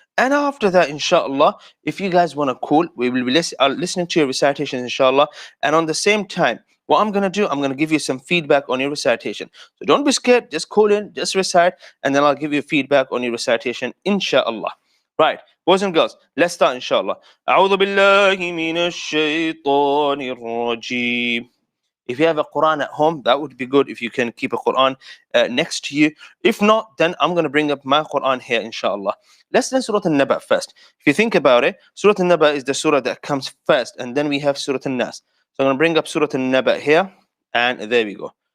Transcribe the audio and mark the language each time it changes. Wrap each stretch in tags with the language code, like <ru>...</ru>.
<en>And after that, inshallah, if you guys want to call, we will be listening to your recitations, inshallah. And on the same time, what I'm going to do, I'm going to give you some feedback on your recitation. So don't be scared, just call in, just recite, and then I'll give you feedback on your recitation, inshallah. Right, boys and girls, let's start, inshallah.</en> <ar>أعوذ بالله من الشيطان الرجيم.</ar> <en>If you have a Quran at home, that would be good if you can keep a Quran next to you. If not, then I'm going to bring up my Quran here, inshallah. Let's learn Surah An-Naba first. If you think about it, Surah An-Naba is the surah that comes first, and then we have Surah An-Nas. So I'm going to bring up Surah An-Naba here, and there we go.</en>